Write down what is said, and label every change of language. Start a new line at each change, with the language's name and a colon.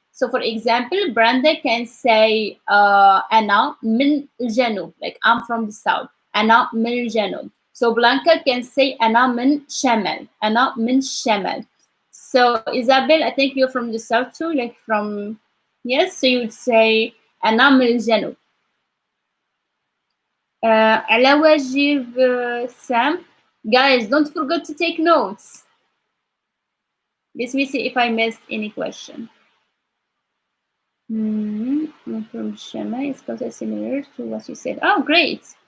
English: So for example, Brenda can say
Arabic: أنا من الجنوب,
English: like I'm from the south.
Arabic: أنا من الجنوب.
English: So Blanca can say
Arabic: أنا من شمال. أنا من الشمال.
English: So Isabel, I think you're from the south too, like from yes. So you would say
Arabic: أنا من الجنوب. على واجب Sam.
English: Guys, don't forget to take notes. Let me see if I missed any question. From Shema is considered similar to what you said. Oh, great.